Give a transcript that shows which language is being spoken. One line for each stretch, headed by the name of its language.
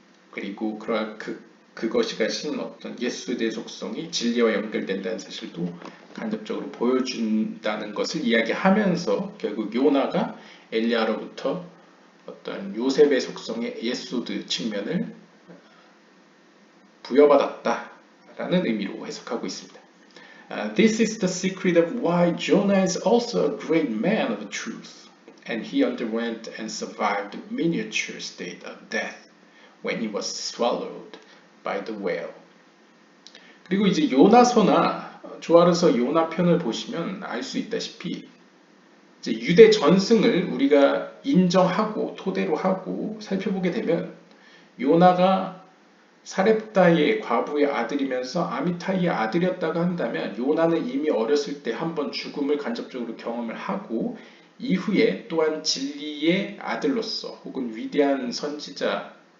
Korean: 그리고 그러한 그것이 가진 어떤 예수의 속성이 진리와 연결된다는 사실도 간접적으로 보여준다는 것을 이야기하면서 결국 요나가 엘리야로부터 어떤 요셉의 속성의 예수드 측면을 부여받았다라는 의미로 해석하고 있습니다.
English: This is the secret of why Jonah is also a great man of truth, and he underwent and survived the miniature state of death when he was swallowed by the whale.
Korean: 그리고 이제 요나서나 조아르서 요나편을 보시면 알 수 있다시피 이제 유대 전승을 우리가 인정하고 토대로 하고 살펴보게 되면 요나가 사렙다의 과부의 아들이면서 아미타이의 아들이었다고 한다면 요나는 이미 어렸을 때 한번 죽음을 간접적으로 경험을 하고 이후에 또한 진리의 아들로서 혹은 위대한 선지자